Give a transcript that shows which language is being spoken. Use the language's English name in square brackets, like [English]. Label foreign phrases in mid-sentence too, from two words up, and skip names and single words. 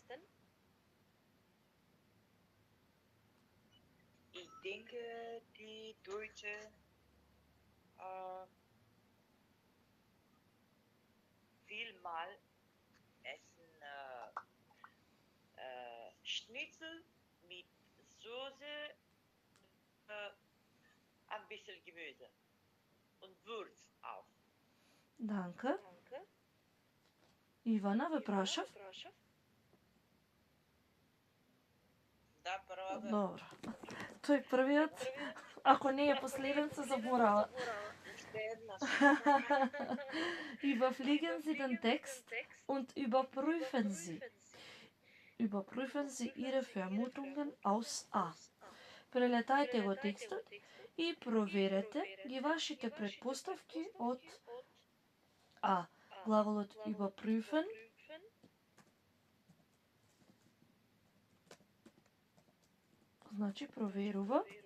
[German] Ich denke, die Deutschen vielmal essen Schnitzel mit Soße, ein bisschen Gemüse und Wurst auch. Danke. [Macedonian] Ивана, ве прашав? Да, прва бе. Добро. Тој првиот, ако не е последен, се заборава. [German] Überfliegen Sie den Text und überprüfen Sie. Überprüfen Sie Ihre Vermutungen aus A. [Macedonian] Прелетајте го текстот и проверете ги вашите претпоставки од А. Главолот überprüfen значи проверува.